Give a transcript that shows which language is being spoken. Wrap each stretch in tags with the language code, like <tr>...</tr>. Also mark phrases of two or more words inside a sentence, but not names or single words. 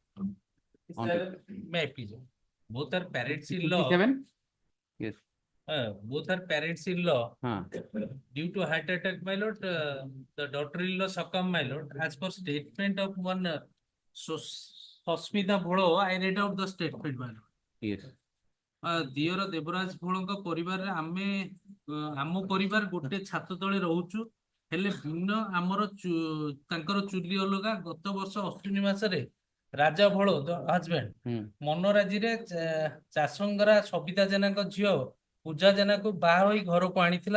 <en>May I please? Both are parents in law. 57? Yes. Both are parents in law. Huh. Due to heart attack, my lord, the daughter-in-law succumbed, my lord. As per statement of one Sosmita Bholo, I read out the statement, my lord. Yes.</en> <or>ଦିଅର ଦେବରାଜ ଭୋଳଙ୍କ ପରିବାରରେ ଆମେ ଆମ ପରିବାର ଗୋଟେ ଛାତ ତଳେ ରହୁଛୁ, ହେଲେ ଭିନ୍ନ ଆମର ତାଙ୍କର ଚୁଲି ଅଲଗା। ଗତ ବର୍ଷ ଅଶ୍ୱିନୀ ମାସରେ ରାଜା ଭୋଳ ହଜବେଣ୍ଡ ମନରାଜିରେ ଚାଷଙ୍ଗରା ସବିତା ଜେନାଙ୍କ ଝିଅ ପୂଜା ଜେନାକୁ ବାହା ହୋଇ ଘରକୁ ଆଣିଥିଲା।</or>